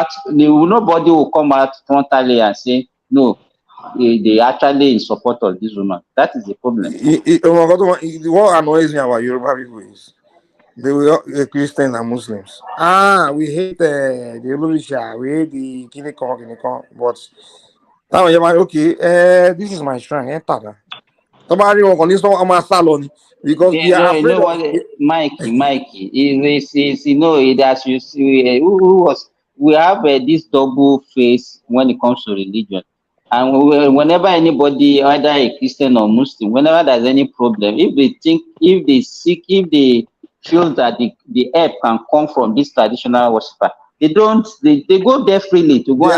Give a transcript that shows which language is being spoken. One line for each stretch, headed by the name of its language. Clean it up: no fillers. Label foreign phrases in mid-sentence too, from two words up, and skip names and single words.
English: Nobody will come out frontally and say no. They actually in support of this woman. That is the problem. What annoys me about Yoruba people is they were Christians and Muslims. We hate the Orisha, we hate the Kinikon, but
Yoruba: táwọn yẹn máa ní
English: okay this is my shrine enter na
Yoruba: tó bá rí wọn kàn ní sọ wọn máa sá lọ ni
English: because they are You afraid know of. what, Mikey, you know, as you see, who was, we have this double face when it comes to religion. And whenever anybody, either a Christian or Muslim, whenever there's any problem, if they seek, if they feel that the help can come from this traditional worshiper, they go there freely to go